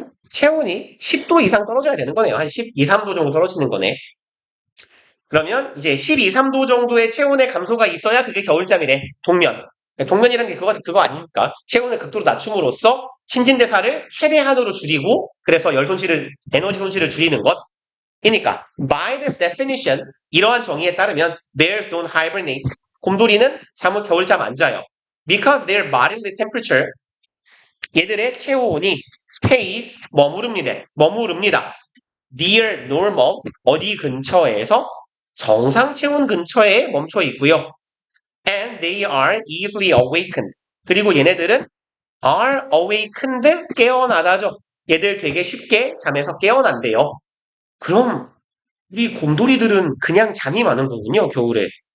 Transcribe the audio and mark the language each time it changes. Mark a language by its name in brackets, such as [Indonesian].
[Korean] 체온이 10도 이상 떨어져야 되는 거네요. 한 12, 3도 정도 떨어지는 거네. 그러면 이제 12, 3도 정도의 체온의 감소가 있어야 그게 겨울잠이래. 동면. 동면이라는 게 그거 아닙니까? 체온을 극도로 낮춤으로써 신진대사를 최대한으로 줄이고 그래서 에너지 손실을 줄이는 것. 그러니까 [English] by this definition, [Korean] 이러한 정의에 따르면 [English] bears don't hibernate. [Korean] 곰돌이는 겨울잠 안 자요. [English] Because their bodily temperature, [Korean] 얘들의 체온이 [English] stays, [Korean] 머무릅니다. [English] near normal, [Korean] 어디 근처에서 정상 체온 근처에 멈춰 있고요. [English] And they are easily awakened. [Korean] 그리고 얘네들은 [English] are awakened, [Korean] 깨어나다죠. 얘들 되게 쉽게 잠에서 깨어난대요. 그럼 우리 곰돌이들은 그냥 잠이 많은 거군요, 겨울에.